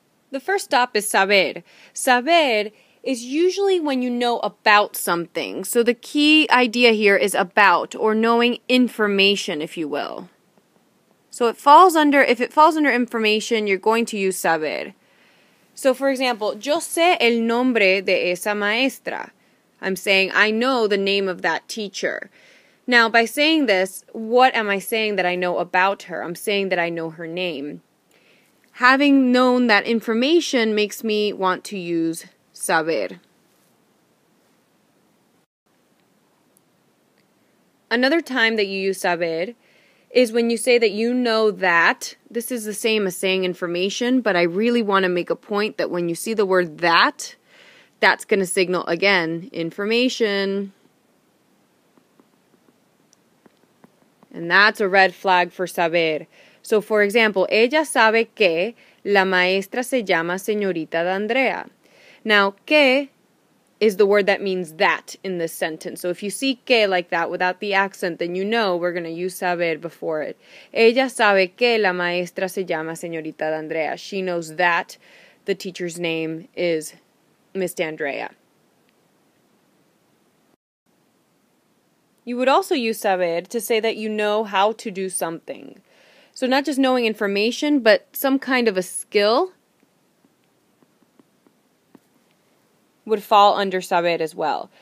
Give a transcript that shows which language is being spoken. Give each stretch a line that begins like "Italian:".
English: The first stop is saber. Saber is usually when you know about something. So the key idea here is about, or knowing information, if you will. So if it falls under information, you're going to use saber. So for example,
Spanish: yo sé el nombre de esa maestra.
English: I'm saying I know the name of that teacher. Now, by saying this, what am I saying that I know about her? I'm saying that I know her name. Having known that information makes me want to use saber. Another time that you use saber is when you say that you know that. This is the same as saying information, but I really want to make a point that when you see the word that, that's going to signal, again, information. And that's a red flag for saber. So, for example,
Spanish: ella sabe que la maestra se llama señorita D'Andrea.
English: Now, que is the word that means that in this sentence. So if you see que like that without the accent, then you know we're going to use saber before it.
Spanish: Ella sabe que la maestra se llama señorita D'Andrea.
English: She knows that the teacher's name is Miss D'Andrea. You would also use saber to say that you know how to do something. So not just knowing information, but some kind of a skill would fall under saber as well.